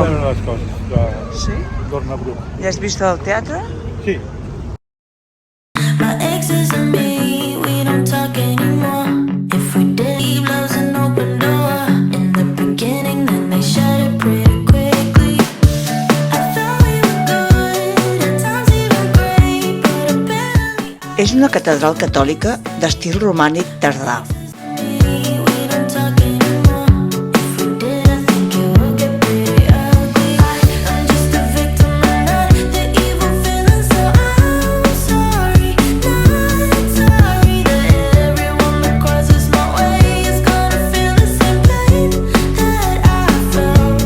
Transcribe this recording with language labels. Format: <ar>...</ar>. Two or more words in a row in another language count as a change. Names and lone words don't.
<ca>les coses de Sí? Dornabruch. Ja has vist el teatre? Sí.</ca> <en>My exes and me, we don't talk anymore. If we did, he blows an open door. In the beginning, then they shut it pretty quickly. I thought we were good, at times even great, but apparently</en> <ca>És una catedral catòlica d'estil romànic tardà.</ca> <en>we don't talk anymore. If we did, I think it would get pretty ugly. I'm just a victim and not the evil feeling, so I'm sorry, not sorry that everyone that crosses my way is gonna feel the same pain that I felt.</en>